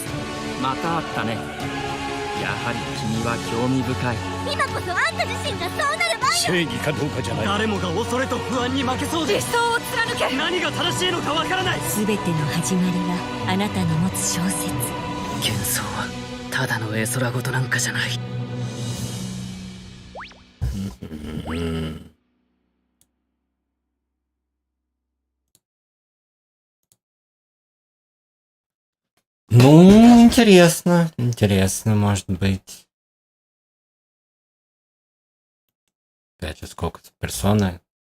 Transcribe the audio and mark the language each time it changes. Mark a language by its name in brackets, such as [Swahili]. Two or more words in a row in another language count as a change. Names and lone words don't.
[Japanese] またあったね。やはり君は興味深い。今こそあんた自身がそうなる番よ。正義かどうかじゃない。誰もが恐れと不安に負けそうで。理想を貫け。何が正しいのかわからない。全ての始まりはあなたの持つ小説。幻想はただの絵空事なんかじゃない。 [Russian] Ну, интересно, интересно, может быть. Опять же, сколько персоны.